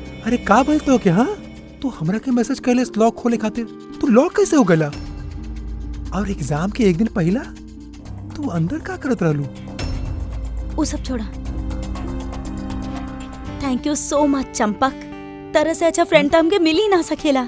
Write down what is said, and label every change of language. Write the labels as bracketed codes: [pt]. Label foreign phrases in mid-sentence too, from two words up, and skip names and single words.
[bho] अरे का बोल तो क्या? हाँ तू हमरा के मैसेज कैले लॉक खोले खातिर, तू लॉक कैसे हो गला? और एग्जाम के एक दिन पहला तू अंदर का करत रहलू? वो सब छोड़ा। [en] thank you so much [bho] चंपक, तरह से अच्छा फ्रेंड तो हमके मिल ही ना सकेला।